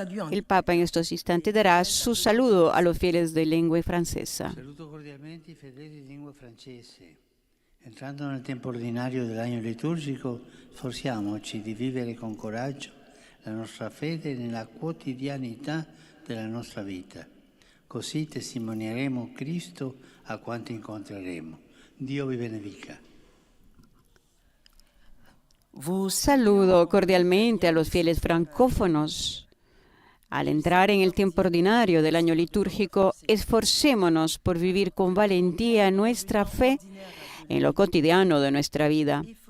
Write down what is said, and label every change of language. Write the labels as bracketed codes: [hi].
[es] El Papa en estos instantes dará su saludo a los fieles de lengua francesa. [it] Saluto cordialmente i fedeli di lingua francese. Entrando nel tempo ordinario dell'anno liturgico, sforziamoci di vivere con coraggio la nostra fede nella quotidianità della nostra vita. Così testimonieremo Cristo a quanti incontreremo. Dio vi benedica. [es] Saludo cordialmente a los fieles francófonos. Al entrar en el tiempo ordinario del año litúrgico, esforcémonos por vivir con valentía nuestra fe en lo cotidiano de nuestra vida.